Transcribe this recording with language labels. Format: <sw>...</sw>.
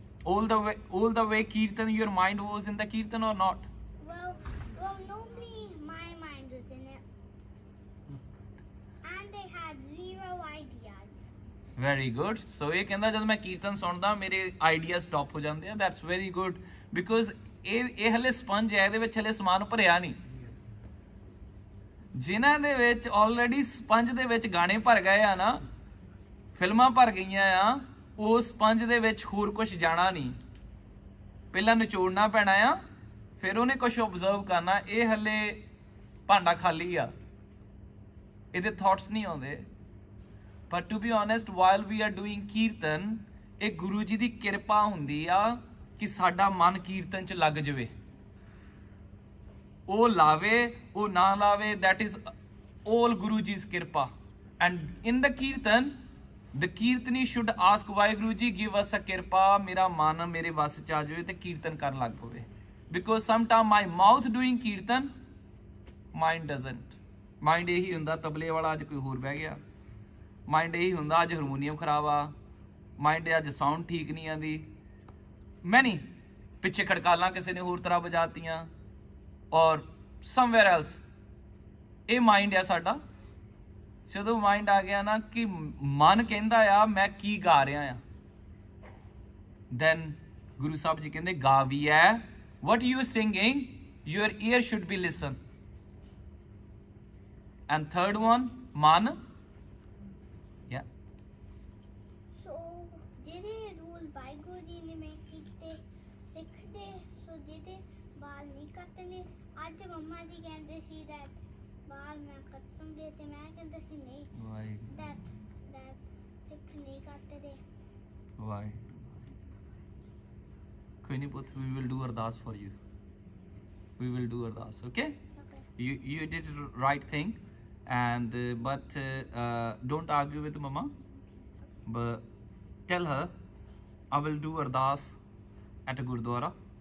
<en>all the way kirtan, your mind was in the kirtan or not? Well, normally my mind was in it, and I had zero ideas. Very good.</en> <pa>So ਇਹ ਕਹਿੰਦਾ ਜਦ ਮੈਂ ਕੀਰਤਨ ਸੁਣਦਾ ਮੇਰੇ idea stop ਹੋ ਜਾਂਦੇ ਆ।</pa> <en>that's very good, because</en> <pa>ਇਹ ਹਲੇ ਸਪੰਜ ਹੈ, ਇਹਦੇ ਵਿੱਚ ਹਲੇ ਸਮਾਨ ਭਰਿਆ ਨਹੀਂ। ਜਿਨ੍ਹਾਂ ਦੇ ਵਿੱਚ ਆਲਰੇਡੀ ਸਪੰਜ ਦੇ ਵਿੱਚ ਗਾਣੇ ਭਰ ਗਏ ਆ ਨਾ, ਫਿਲਮਾਂ ਭਰ ਗਈਆਂ ਆ, ਉਹ ਸਪੰਜ ਦੇ ਵਿੱਚ ਹੋਰ ਕੁਝ ਜਾਣਾ ਨਹੀਂ। ਪਹਿਲਾਂ ਨਿਚੋੜਨਾ ਪੈਣਾ ਆ, ਫਿਰ ਉਹਨੇ ਕੁਝ ਓਬਜ਼ਰਵ ਕਰਨਾ। ਇਹ ਹਲੇ ਭਾਂਡਾ ਖਾਲੀ ਆ, ਇਹਦੇ ਥਾਟਸ ਨਹੀਂ ਆਉਂਦੇ।</pa> <en>but to be honest, while we are doing kirtan,</en> <pa>ਇਹ ਗੁਰੂ ਜੀ ਦੀ ਕਿਰਪਾ ਹੁੰਦੀ ਆ ਕਿ ਸਾਡਾ ਮਨ ਕੀਰਤਨ 'ਚ ਲੱਗ ਜਾਵੇ। ਉਹ ਲਾਵੇ ਉਹ ਨਾ ਲਾਵੇ,</pa> <en>that is all Guru Ji's kirpa. And in the kirtan, the kirtani should ask</en> <pa>Waheguru ji</pa> <en>give us a kirpa,</en> <pa>ਮੇਰਾ ਮਨ ਮੇਰੇ ਵੱਸ ਚ ਆ ਜਾਵੇ ਤੇ ਕੀਰਤਨ ਕਰਨ ਲੱਗ ਪਵੇ।</pa> <en>Because sometimes my mouth doing kirtan, mind doesn't.</en> <pa>Mind ਇਹੀ ਹੁੰਦਾ ਤਬਲੇ ਵਾਲਾ ਅੱਜ ਕੋਈ ਹੋਰ ਬਹਿ ਗਿਆ, ਮਾਈਂਡ ਇਹੀ ਹੁੰਦਾ ਅੱਜ ਹਾਰਮੋਨੀਅਮ ਖਰਾਬ ਆ, ਮਾਈਂਡ ਅੱਜ ਸਾਊਂਡ ਠੀਕ ਨਹੀਂ ਆਂਦੀ, ਮੈਂ ਨਹੀਂ ਪਿੱਛੇ ਖੜਕਾਲਾਂ ਕਿਸੇ ਨੇ ਹੋਰ ਤਰ੍ਹਾਂ ਵਜਾਤੀਆਂ,</pa> <en>Or somewhere else.</en> <pa>ਇਹ ਮਾਈਂਡ ਆ ਸਾਡਾ। ਜਦੋਂ ਮਾਈਂਡ ਆ ਗਿਆ ਨਾ ਕਿ ਮਨ ਕਹਿੰਦਾ ਆ ਮੈਂ ਕੀ ਗਾ ਰਿਹਾ ਆ, ਦੈਨ ਗੁਰੂ ਸਾਹਿਬ ਜੀ ਕਹਿੰਦੇ ਗਾ ਵੀ ਹੈ।</pa> <en>what you singing, your ear should be listen. And third one, man. Yeah.</en> <pa>So ਜਿਹੜੇ ਰੂਲ ਵਾਹਿਗੁਰੂ ਜੀ ਨੇ ਮੈਂ ਕੀਤੇ ਸਿੱਖਦੇ, ਸੋ ਜਿਹੜੇ ਬਾਲ ਨਹੀਂ ਕੱਟਣੇ। ਅੱਜ ਮੰਮਾ ਜੀ ਕਹਿੰਦੇ ਸੀ that ਬਾਲ ਮੈਂ ਕੱਟੂੰਗੇ ਤੇ ਮੈਂ ਕਹਿੰਦਾ ਸੀ ਨਹੀਂ, that ਸਿੱਖ ਨਹੀਂ ਕੱਟਦੇ।</pa> <en>Why?</en> <pa>ਕੋਈ ਨਹੀਂ ਪੁੱਤ,</pa> <en>we will do ardas for you. We will do ardas, okay? Okay. You did the right thing, and but don't argue with mama. But tell her I will do ardas at a gurdwara.</en>